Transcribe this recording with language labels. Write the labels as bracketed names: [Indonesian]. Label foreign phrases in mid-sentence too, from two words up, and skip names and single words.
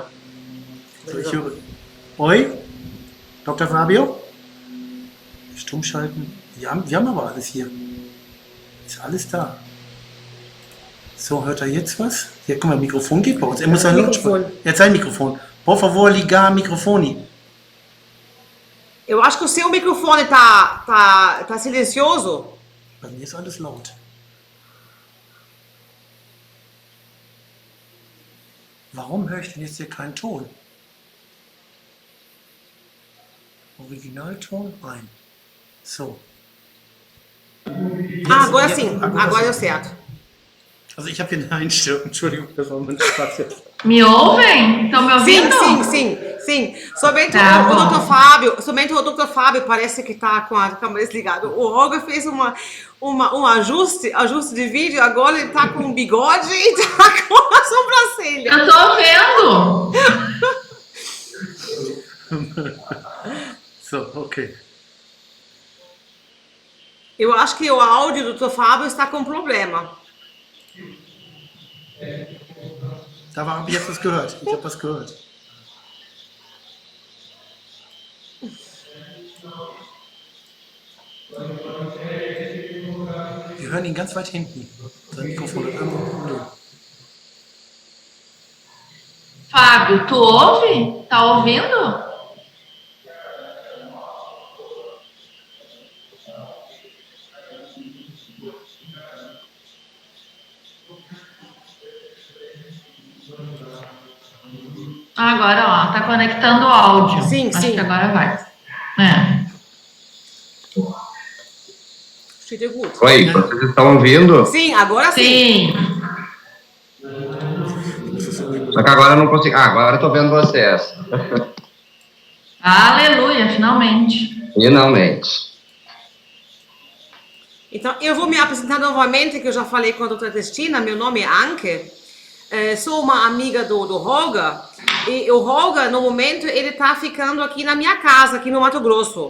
[German] So, ich höre. Oi? Dr. Fabio? Stumm schalten. Wir haben aber alles hier. Ist alles da. So, hört er jetzt was? Hier, guck mal, Mikrofon geht bei uns. Er muss sein Lautsprecher. Jetzt sein Mikrofon. [Portuguese] Por favor, ligar microfone. Eu acho que o seu microfone tá silencioso. [German] Bei mir ist alles laut. Warum höre ich denn jetzt hier keinen Ton? Originalton? Nein. So. Jetzt, [Portuguese] Agora sim, agora deu certo. [German] Also ich habe hier eine Einstellung. Entschuldigung, das war mein Spaß jetzt. [Portuguese] Me ouvem? Estão me ouvindo? Sim. Somente Tá o bom. Dr. Fábio parece que tá com a câmera desligada. O Roger fez um ajuste de vídeo, agora ele tá com um bigode e tá com a sobrancelha. Eu tô vendo. [German] So, okay. [Portuguese] Eu acho que o áudio do Dr. Fábio está com problema. [German] Da habe ich jetzt was gehört. Ich habe was gehört. Wir hören ihn ganz weit hinten. Sein Mikrofon hat irgendwo ein Problem. [Portuguese] Fábio, tu ouve? Tá ouvindo? Agora, ó, tá conectando o áudio. Sim, Acho sim. que agora vai. É. [German] Steht dir gut. [Portuguese] Oi, vocês estão ouvindo? Sim, agora sim. Sim. Só que agora eu não consigo. Ah, agora eu tô vendo vocês. Aleluia, finalmente. Finalmente. Então, eu vou me apresentar novamente, que eu já falei com a doutora Cristina, meu nome é Anke, sou uma amiga do Roga, e o Roga, no momento, ele está ficando aqui na minha casa, aqui no Mato Grosso.